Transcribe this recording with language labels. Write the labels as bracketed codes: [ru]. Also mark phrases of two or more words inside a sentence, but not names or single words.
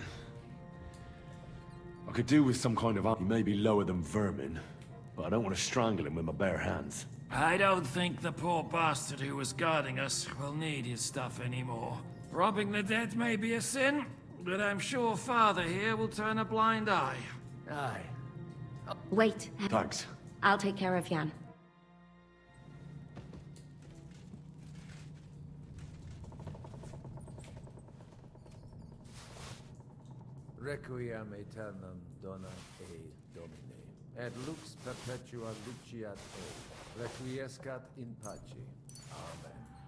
[en] I could do with some kind of... He may be lower than vermin, but I don't want to strangle him with my bare hands. I don't think the poor bastard who was guarding us will need his stuff anymore. Robbing the dead may be a sin, but I'm sure Father here will turn a blind eye. Aye. Wait. Thanks. I'll take care of Jan. [la] Requiem aeternam dona e Domine, et lux perpetua luciat o, requiescat in pace. Amen.